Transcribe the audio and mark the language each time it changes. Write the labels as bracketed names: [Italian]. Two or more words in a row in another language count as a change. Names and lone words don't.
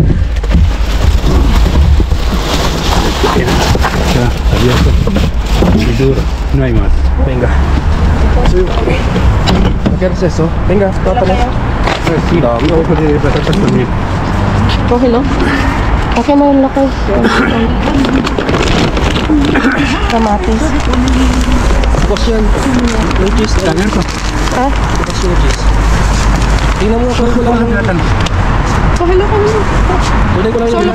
[Spanish] Ya, abierto. No hay más. Venga. ¿Qué es eso? Venga, tópale. Sí, no puede pasar por dormir. Okay, no? [Filipino] Okay na yung lakay. Kamatis. Tapos yan. May cheese. Tangan ko. Ha? Tapos yung cheese. Tingnan mo ako. Okay lang kami. Kunin ko lang yung